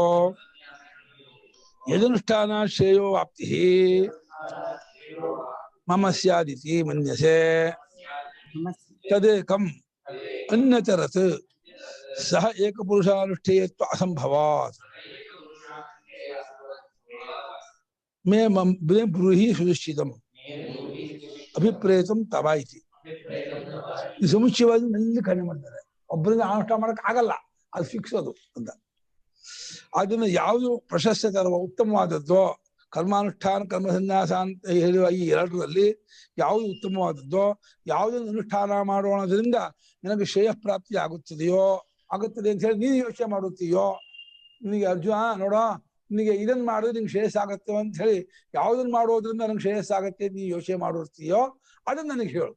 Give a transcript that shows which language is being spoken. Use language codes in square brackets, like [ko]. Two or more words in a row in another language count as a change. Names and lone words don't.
[sa] ಯದನುಷ್ಠಾನ ಶ್ರೇಯೋ ವಾಪ್ತಿ ಮಮ ಸ್ಯಾದಿತಿ ಮನ್ಯಸೆ ತದೇಕಂ ಅನ್ಯತರತ್ ಸಹ ಏಕಪುರುಷಾನುಷ್ಠೇಯತ್ವ ಅಸಂಭವಾತ್ ಮೇ ಬ್ರೂಹಿ ಸುನಿಶ್ಚಿತಂ ಅಭಿಪ್ರೇತಂ ತವ ಇತಿ. [kn] ಈ ಸಮುಚ್ಚಯವಾಗಿ ನಲ್ಲಿ ಕಡಿಮೆ ಮಾಡ್ತಾರೆ. ಒಬ್ಬರಿಂದ ಅನುಷ್ಠಾನ ಮಾಡಕ್ ಆಗಲ್ಲ, ಅದು ಫಿಕ್ಸ್ ಅದು ಅಂತ. ಅದನ್ನ ಯಾವುದು ಪ್ರಶಸ್ತ ಉತ್ತಮವಾದದ್ದು, ಕರ್ಮಾನುಷ್ಠಾನ ಕರ್ಮ ಸನ್ಯಾಸ ಅಂತ ಹೇಳುವ ಈ ಎರಡರಲ್ಲಿ ಯಾವುದು ಉತ್ತಮವಾದದ್ದೋ, ಯಾವುದನ್ನು ಅನುಷ್ಠಾನ ಮಾಡೋಣದ್ರಿಂದ ನಿನಗೆ ಶ್ರೇಯ ಪ್ರಾಪ್ತಿ ಆಗುತ್ತದೆ ಅಂತ ಹೇಳಿ ನೀನು ಯೋಚನೆ ಮಾಡುತ್ತೀಯೋ, ನಿನಗೆ ಅರ್ಜುನ ನೋಡೋ ನಿನಗೆ ಇದನ್ನ ಮಾಡಿದ್ರೆ ನಿಂಗೆ ಶ್ರೇಯಸ್ಸಾಗತ್ತೆ ಅಂತ ಹೇಳಿ ಯಾವುದನ್ನ ಮಾಡೋದ್ರಿಂದ ನಂಗೆ ಶ್ರೇಯಸ್ಸಾಗತ್ತೆ ನೀನು ಯೋಚನೆ ಮಾಡಿರ್ತೀಯೋ ಅದನ್ನ ನನಗೆ ಹೇಳು.